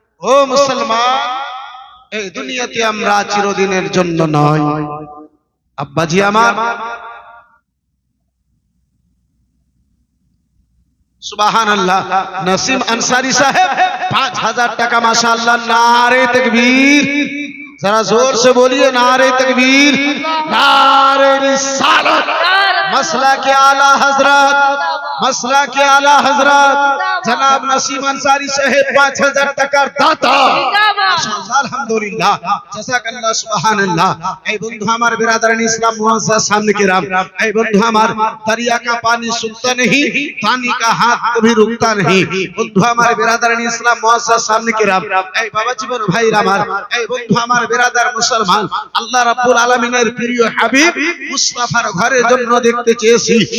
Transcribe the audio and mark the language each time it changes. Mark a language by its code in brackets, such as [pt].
[bn] ও মুসলমান, এই দুনিয়াতে আমরা চিরদিনের জন্য নয়। আব্বাজি আমার, সুবহানাল্লাহ, নসিম আনসারী সাহেব 5000 টাকা মাশাআল্লাহ। [hi] नारे तकबीर, जरा जोर से बोलिए नारे तकबीर, नारे रिसालत, मसला के आला हजरत, मसला के आला हजरत जनाब नसीम अंसारी साहेब [bn] 5000 টাকার দাতা। মাশাআল্লাহ, আলহামদুলিল্লাহ, জাযাকাল্লাহ, সুবহানাল্লাহ। এই বন্ধু আমার বিরাদরান ইসলাম মুআজ্জাজ সামনে কিরাম, এই বন্ধু আমার, [hi] दरिया का पानी सुनता नहीं, पानी का हाथ कभी रुकता नहीं। [bn] বন্ধু আমার বিরাদরান ইসলাম মুআজ্জাজ সামনে কিরাম, এই বাবা জীবন ভাইরা আমার, এই বন্ধু আমার বিরাদার মুসলমান, আল্লাহ রাব্বুল আলামিনের প্রিয় হাবিব মুস্তাফার ঘরের জন্য দেখতে চেয়েছি।